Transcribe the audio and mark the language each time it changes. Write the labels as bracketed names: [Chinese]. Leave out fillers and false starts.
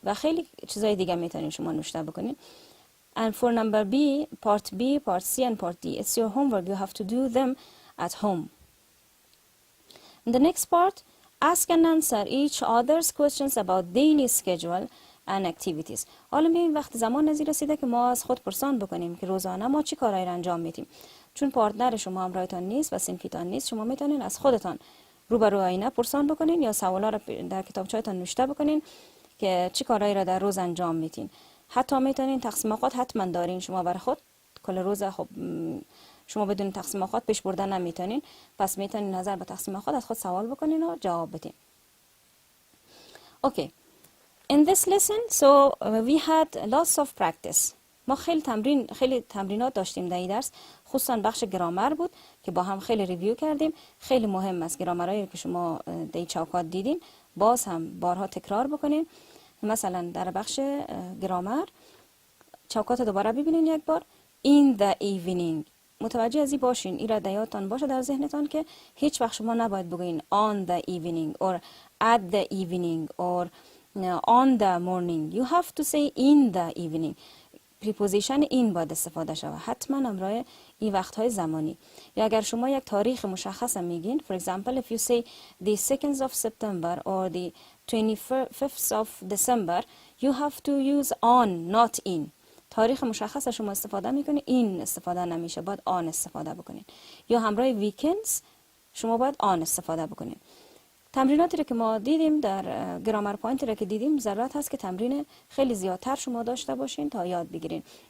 [Persian] و خیلی چیزای دیگه میتونین شما نوشته بکنین. [English] And for number B, part B, part C and part D, it's your homework. You have to do them at home. In the next part, ask and answer each other's questions about daily schedule and activities. [Persian] حالا میبینیم وقت زمان نزدیک رسیده که ما از خود پرسان بکنیم که روزانه ما چی کارایی رو انجام میدیم. چون پارتنر شما همراهتان نیست و صنفیتان نیست، شما میتونین از خودتان روبرو آینه پرسان بکنین یا سوالا رو در کتابچه‌تان نوشته بکنین که چی کارایی رو در روز انجام میدین. حتی میتونین تقسیم اوقات حتما دارین شما برای خود. کل روز خب شما بدون تقسیم اوقات پیش بردن نمیتونین، پس میتونین نظر به تقسیم اوقات از خود سوال بکنین و جواب بدین. [English] Okay. In this lesson, so we had lots of practice. [Persian] ما خیلی تمرینات داشتیم در این درس، خصوصا بخش گرامر بود که با هم خیلی ریویو کردیم. خیلی مهم است گرامرایی که شما در این چوکات دیدین باز هم بارها تکرار بکنین. مثلا در بخش گرامر چوکات دوباره ببینین یک بار. [English] In the evening. [Persian] متوجه ازی باشین، این را در یادتان باشه در ذهنتان که هیچ وقت شما نباید بگوین [English] on the evening or at the evening or on the morning. You have to say in the evening. [Persian] preposition این باید استفاده شود، حتما همراه این وقتهای زمانی. یا اگر شما یک تاریخ مشخص میگین، [English] for example if you say the 2nd of September or the 25th of December, you have to use on not in. [Persian] تاریخ مشخص شما استفاده میکنید، این استفاده نمیشه، باید آن استفاده بکنید. یا همراه ویکندز شما باید آن استفاده بکنید. تمریناتی رو که ما دیدیم در گرامر پوینتی رو که دیدیم، ضرورت هست که تمرین خیلی زیادتر شما داشته باشین تا یاد بگیرین.